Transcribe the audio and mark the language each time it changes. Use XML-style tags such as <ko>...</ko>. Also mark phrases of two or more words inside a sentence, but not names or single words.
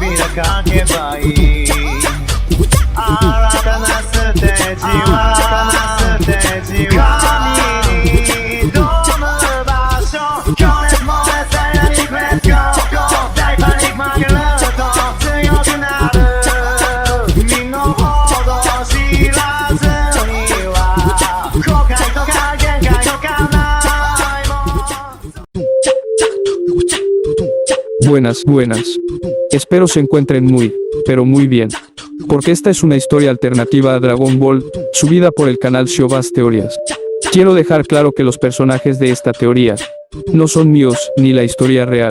<ja>かけばいい新たなステージは新たなステージは見に挑む場所情熱もエセラニックレッツゴーゴー大パニック負けると強くなる身の程知らずには後悔とか限界とかないもん</ja> <es>Buenas, buenas. Espero se encuentren muy, pero muy bien. Porque esta es una historia alternativa a Dragon Ball, subida por el canal Siobas Teorías. Quiero dejar claro que los personajes de esta teoría no son míos, ni la historia real.</es>